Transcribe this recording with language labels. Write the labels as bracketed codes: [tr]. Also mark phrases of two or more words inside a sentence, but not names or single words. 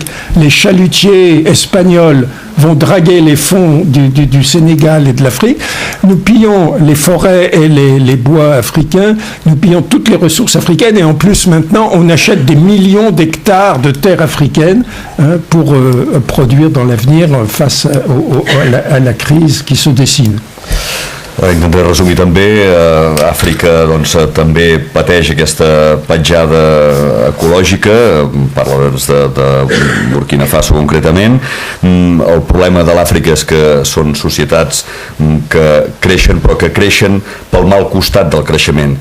[fr] Les chalutiers espagnols vont draguer les fonds du Sénégal et de l'Afrique. Nous pillons les forêts et les bois africains. Nous pillons toutes les ressources africaines. Et en plus, maintenant, on achète des millions d'hectares de terres africaines pour produire dans l'avenir face à la crise qui se dessine. [ca] Intentaré resumir també. Àfrica doncs, també pateix aquesta petjada ecològica, parla de Burkina Faso concretament. El problema de l'Àfrica és que són societats que creixen, però que creixen pel mal costat del creixement.